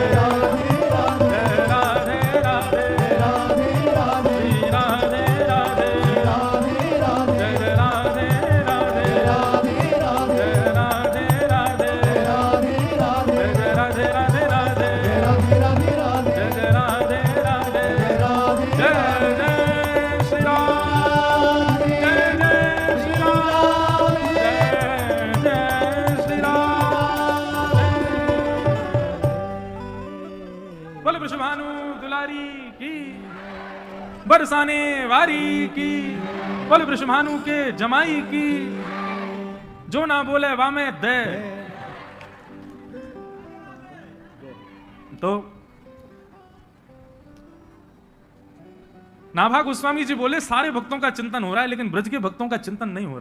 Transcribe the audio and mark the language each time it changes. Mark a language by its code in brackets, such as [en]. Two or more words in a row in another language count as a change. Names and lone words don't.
[hi] राधे राधे, राधे राधे राधे राधे, राधे राधे राधे, जय राधे राधे राधे राधे, जय राधे राधे राधे राधे, जय राधे राधे राधे राधे राधे, जय राधे राधे राधे, जय जय श्री राम, जय जय श्री राम, जय जय श्री राम, बोले वृषभानु दुलारी की, बरसाने वारी की, बोले वृषभानु के जमाई की, जो ना बोले वामे दे। तो नाभा गोस्वामी जी बोले सारे भक्तों का चिंतन हो रहा है लेकिन ब्रज के भक्तों का चिंतन नहीं हो रहा।